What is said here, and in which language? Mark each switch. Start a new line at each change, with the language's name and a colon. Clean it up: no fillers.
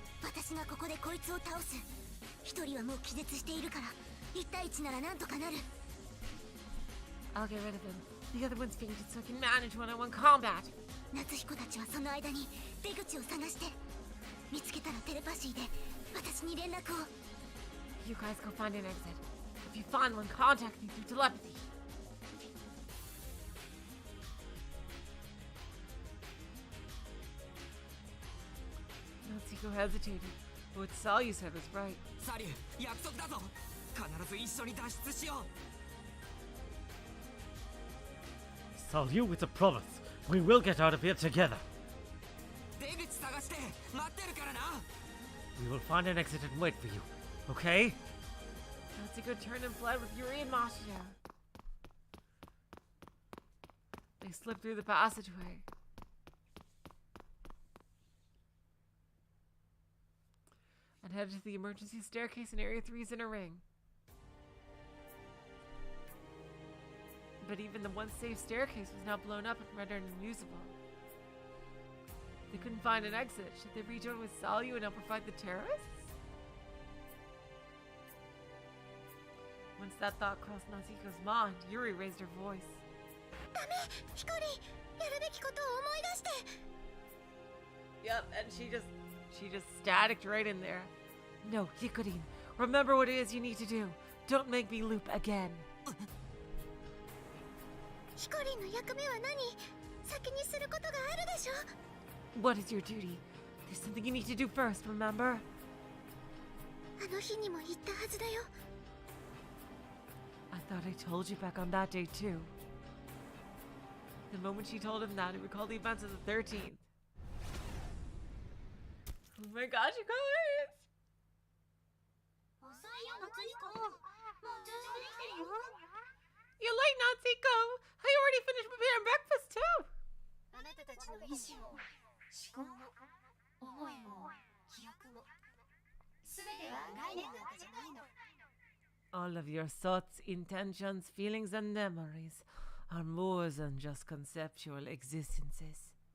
Japanese: 私がここでこいつを倒す。一人はもう気絶しているから、1対1ならなんとかなる。
English: I'll get rid of him. The other one's fainted so I can manage one-on-one combat.
Japanese: 夏彦たちはその間に出口を探して、見つけたらテレパシーで私に連絡を。
English: You guys go find an exit. If you find one, contact me through telepathy. Natsuko hesitated, but what Sayu said was right.
Japanese: サリュー、約束だぞ。必ず一緒に脱出しよう。
English: Salyu, it's a promise. We will get out of here together.
Japanese: 出口探して待ってるからな。
English: We will find an exit and wait for you. Okay? Natsuko turned and fled with Yuri and Mashiro. They slipped through the passageway. And headed to the emergency staircase in Area 3's inner ring. But even the once safe staircase was now blown up and rendered unusable. They couldn't find an exit. Should they rejoin with Sayu and help her fight the terrorists? Once that thought crossed Natsuko's mind, Yuri raised her voice.
Japanese: ダメ、ヒコリン、やるべきことを思い出して。
English: Yep, and she just staticked right in there. No, Hikorin, remember what it is you need to do. Don't make me loop again.
Japanese: ヒコリンの役目は何？先にすることがあるでしょ。
English: What is your duty? There's something you need to do first, remember?
Japanese: あの日にも言ったはずだよ。
English: I thought I told you back on that day too. The moment she told him that, he recalled the events of the 13th. Oh my gosh, you guys!
Japanese: 遅いよ、夏彦。もう準備できてるよ。
English: You're late, Natsuko! I already finished preparing breakfast too!
Japanese: あなたたちの意志も、思考も、思いも、記憶も、すべては概念なんかじゃないの。
English: All of your thoughts, intentions, feelings, and memories are more than just conceptual existences.